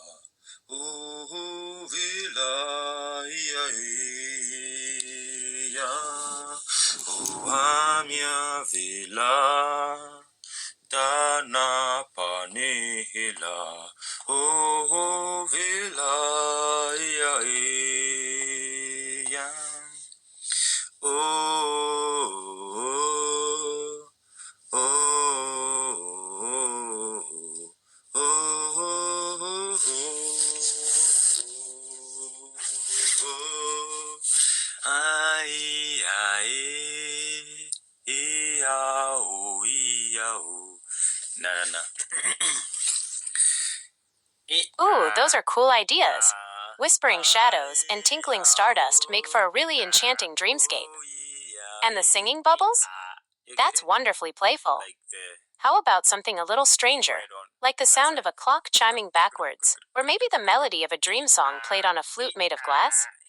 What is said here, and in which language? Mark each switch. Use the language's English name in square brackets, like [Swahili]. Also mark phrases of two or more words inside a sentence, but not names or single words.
[English] Oh, vila, ya. Oh, amia vila, dana panihila. Oh, vila, ya. Oh, oh, oh, ai, ai, ia, o. No, no, no. Ooh, those are cool ideas. Whispering shadows and tinkling stardust make for a really enchanting dreamscape. And the singing bubbles? That's wonderfully playful. How about something a little stranger, like the sound of a clock chiming backwards, or maybe the melody of a dream song played on a flute made of glass?